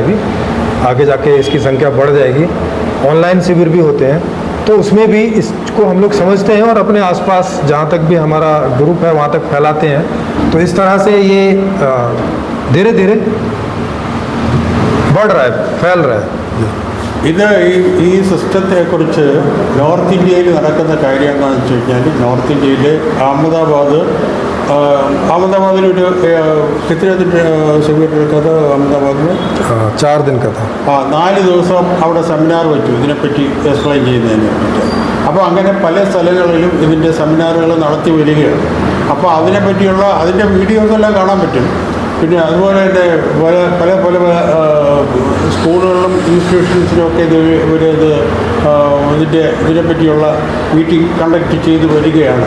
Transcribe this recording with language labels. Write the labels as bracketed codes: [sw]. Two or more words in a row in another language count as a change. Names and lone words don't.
[hi] अभी आगे जाके इसकी संख्या बढ़ जाएगी। ऑनलाइन शिविर भी होते हैं, तो उसमें भी इसको हम लोग समझते हैं और अपने आसपास जहाँ तक भी हमारा ग्रुप है वहाँ तक फैलाते हैं। तो इस तरह से ये धीरे धीरे बढ़ रहा है, फैल रहा है। [ml] ഇത് ഈ സിസ്റ്റത്തെക്കുറിച്ച് നോർത്ത് ഇന്ത്യയിൽ നടക്കുന്ന കാര്യം എന്താണെന്ന് വെച്ച് കഴിഞ്ഞാൽ, നോർത്ത് ഇന്ത്യയിൽ [hi] अहमदाबाद कितने दिन शिविर रखा था अहमदाबाद में? 4 दिन का था. [ml] 4 ദിവസം അവിടെ സെമിനാർ വെച്ചു ഇതിനെപ്പറ്റി എക്സ്പ്ലെയിൻ ചെയ്യുന്നതിനെ പറ്റി. അപ്പോൾ അങ്ങനെ പല സ്ഥലങ്ങളിലും ഇതിൻ്റെ സെമിനാറുകൾ നടത്തി വരികയാണ്. അപ്പോൾ അതിനെപ്പറ്റിയുള്ള അതിൻ്റെ വീഡിയോസ് എല്ലാം കാണാൻ പറ്റും. പിന്നെ അതുപോലെ തന്നെ പല സ്കൂളുകളിലും ഇൻസ്റ്റിറ്റ്യൂഷൻസിലുമൊക്കെ ഇതിനെപ്പറ്റിയുള്ള [en] meeting conduct [ml] ചെയ്ത് വരികയാണ്.